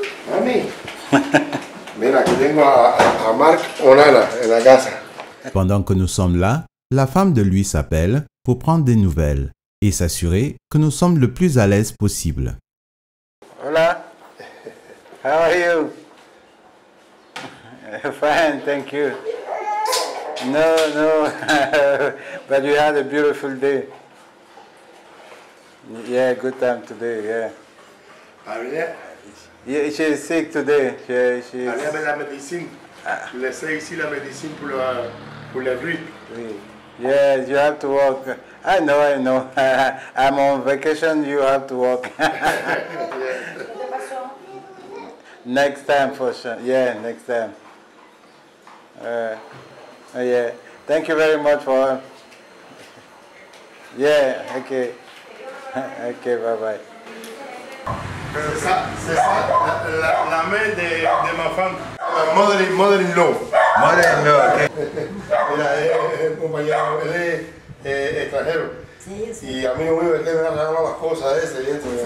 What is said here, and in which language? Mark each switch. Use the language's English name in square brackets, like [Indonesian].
[Spanish] Mami, mira, aquí tengo a Marc Onana en la casa. [French] Pendant que nous sommes là, la femme de lui s'appelle pour prendre des nouvelles et s'assurer que nous sommes le plus à l'aise possible. [English] Hola, how are you? Fine, thank you. No, but you had a beautiful day. Yeah, good time today, yeah. Yeah, she's sick today. She's... [French] la médecine. Laissez ici la médecine pour la grippe. [English] Yes, you have to walk. I know. I'm on vacation, you have to walk. Next time for sure. Yeah, next time. Yeah. Thank you very much for... Yeah, okay. Okay, bye-bye. [French] C'est ça, la mère de ma femme. [English] Mother-in-law. Mother-in-law, okay. [Spanish] Mira, compañero, él es extranjero. Sí, sí. Y amigo mío, es que me han regalado las cosas esas y esto.